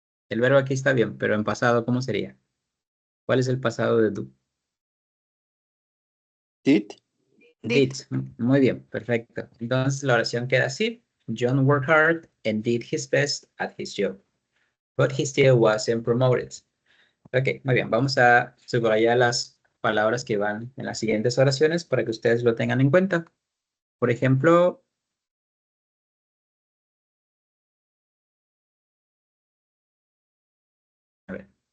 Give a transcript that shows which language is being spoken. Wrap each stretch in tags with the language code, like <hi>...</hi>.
<es>El verbo aquí está bien, pero en pasado, ¿cómo sería? ¿Cuál es el pasado de do?</es> <en>Did.</en> <es>Did. Muy bien, perfecto. Entonces la oración queda así.</es> <en>John worked hard and did his best at his job, but he still wasn't promoted.</en> <es>Ok, muy bien. Vamos a subrayar las palabras que van en las siguientes oraciones para que ustedes lo tengan en cuenta. Por ejemplo, a ver.</es>